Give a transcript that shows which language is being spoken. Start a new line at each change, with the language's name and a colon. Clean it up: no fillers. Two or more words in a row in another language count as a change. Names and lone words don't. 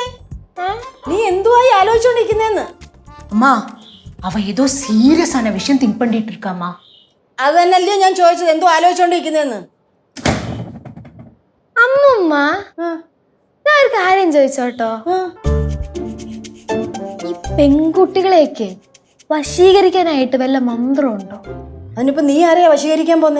Malayalam: നീ എന്തുവായി ആലോചിച്ചോണ്ടിരിക്കുന്നേന്ന്?
Tamil: அம்மா அவ ஏதோ சீரியஸான விஷயம் திங்க் பண்ணிட்டு இருக்காமா.
Malayalam: അത് തന്നെയല്ലേ ഞാൻ ചോദിച്ചത്, എന്തോ ആലോചിച്ചോണ്ടിരിക്കുന്നേന്ന്. അമ്മുമ്മ, ഞാൻ ഒരു കാര്യം ചോദിച്ചോട്ടോ. ഈ പെൺകുട്ടികളെയൊക്കെ വശീകരിക്കാനായിട്ട് വല്ല മന്ത്രമുണ്ടോ? അതിനിപ്പോ നീ ആരെയാ വശീകരിക്കാൻ പോന്നേ?